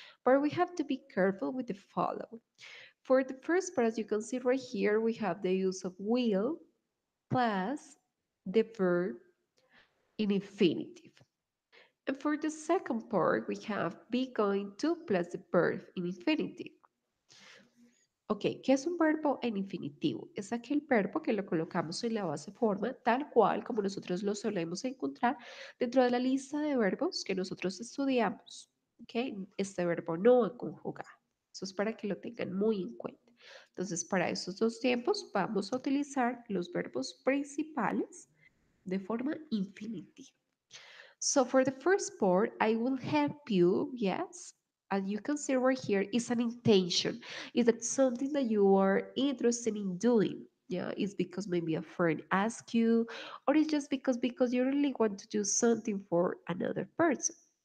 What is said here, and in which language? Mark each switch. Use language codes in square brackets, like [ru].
[en] But we have to be careful with the following. For the first part, as you can see right here, we have the use of will plus the verb in infinitive. And for the second part, we have be going to plus the verb in infinitive. [es] Ok, ¿qué es un verbo en infinitivo? Es aquel verbo que lo colocamos en la base forma tal cual como nosotros lo solemos encontrar dentro de la lista de verbos que nosotros estudiamos. Ok, este verbo no a conjugar. Eso es para que lo tengan muy en cuenta. Entonces, para esos dos tiempos vamos a utilizar los verbos principales de forma infinitiva. [en] So for the first part, I will help you, yes. As you can see right here, is an intention. Is that something that you are interested in doing? Yeah, it's because maybe a friend asked you, or it's just because you really want to do something for another person.